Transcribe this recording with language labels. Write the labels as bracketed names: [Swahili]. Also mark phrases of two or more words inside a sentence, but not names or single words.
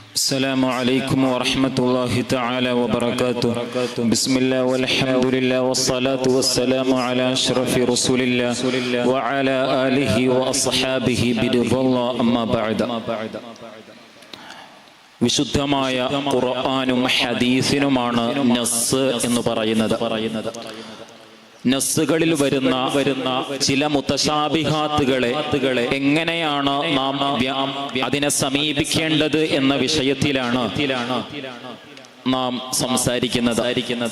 [Arabic] السلام عليكم ورحمة الله تعالى وبركاته. بسم الله والحمد لله والصلاة والسلام على أشرف رسول الله وعلى آله وأصحابه برضا الله أما بعد. [Malayalam] വിശുദ്ധമായ ഖുർആനും ഹദീസിനുമാണ് നസ്സ് എന്ന് പറയുന്നത്. നസ്സുകളിൽ വരുന്ന ചില മുതശാബിഹാത്തുകളെ എങ്ങനെയാണ് നാം അതിനെ സമീപിക്കേണ്ടത് എന്ന വിഷയത്തിലാണ് നാം സംസാരിക്കുന്നത്.